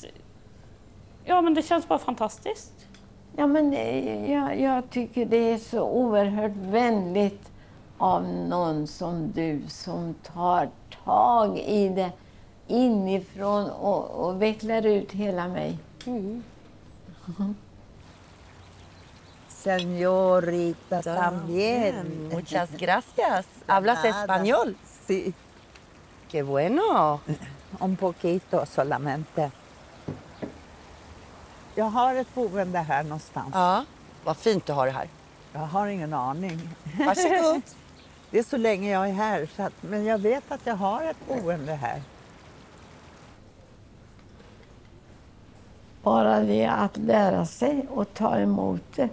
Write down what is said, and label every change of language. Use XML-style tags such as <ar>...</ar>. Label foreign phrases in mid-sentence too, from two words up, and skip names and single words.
<sv>Ja, men det känns bara fantastiskt. Ja, men jag tycker det är så oerhört vänligt av någon som du som tar tag i det inifrån och vecklar ut hela mig.</sv> <es>Señorita también. Muchas gracias. ¿Hablas español? Sí. Qué bueno. Un poquito solamente.</es> <sv>Jag har ett boende här någonstans. Ja, vad fint du har det här. Jag har ingen aning. Varsågod. Det är så länge jag är här, så att, men jag vet att jag har ett boende här. Bara det att lära sig och ta emot det.</sv>